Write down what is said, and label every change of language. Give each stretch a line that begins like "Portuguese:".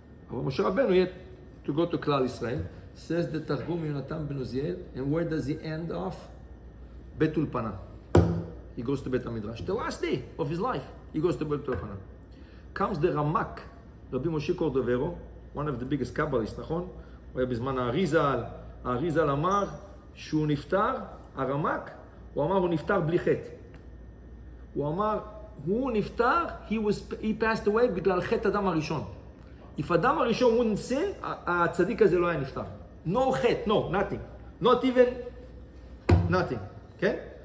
English: אבל משה רבנו, he had to go to כלל ישראל, says the תרגום יונתן בן עוזיאל, and where does he end off? בית אולפנה. He goes to בית המדרש. The last day of his life, he goes to בית אולפנה. Comes the רמ"ק, רבי משה קורדוברו, one of the biggest Kabbalists, נכון?
Hebrew: הוא היה בזמן האריזל, האריזל אמר שהוא נפטר, הרמ"ק, הוא אמר הוא נפטר בלי חטא. הוא אמר, הוא נפטר,
English: he passed away
Hebrew: בגלל חטא אדם הראשון. If אדם הראשון
English: wouldn't sin,
Hebrew: הצדיק הזה לא היה נפטר.
English: No חטא, no, nothing. Not even nothing, כן?